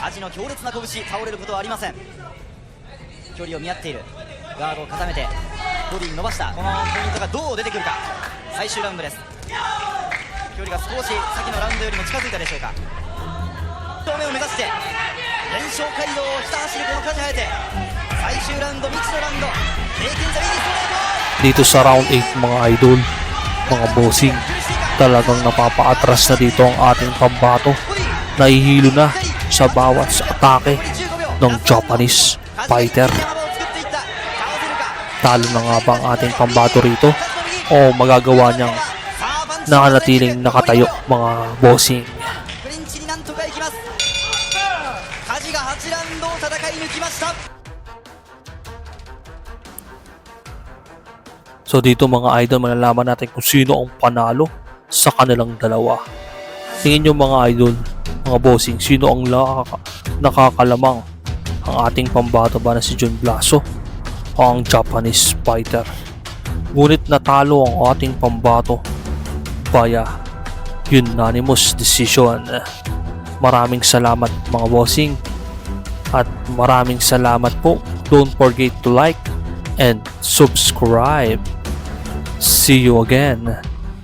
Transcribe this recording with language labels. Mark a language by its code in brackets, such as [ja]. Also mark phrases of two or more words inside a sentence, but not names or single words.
[ja] カジの強烈な拳、倒れることはありません。距離を見合っている、ガードを固めてボディに伸ばした。このポイントがどう出てくるか。最終ラウンドです。距離が少し先のラウンドよりも近づいたでしょうか。1投目を目指して連勝街道をひた走るこのカジハヤテ。最終ラウンド、未知のラウンド、経験者右ストレート。 [tl] Dito sa round 8 mga idol, mga bossing, talagang napapaatras na dito ang ating pambato. Nahihilo na sa bawat atake ng [en] Japanese fighter. [tl] Talo na nga ba ang ating pambato rito o magagawa niyang nanatiling nakatayo mga bossing? [ja] クリンチになんとかいきます。カジが8ラウンドを戦い抜きました。 [tl] So dito mga idol, malalaman natin kung sino ang panalo sa kanilang dalawa. Tingin nyo mga idol, mga bossing, sino ang nakakalamang? Ang ating pambato ba na si Jun Blaso o ang [en] Japanese fighter? [tl] Ngunit natalo ang ating pambato [en] via unanimous decision. [tl] Maraming salamat mga bossing at maraming salamat po. [en] Don't forget to like and subscribe. See you again.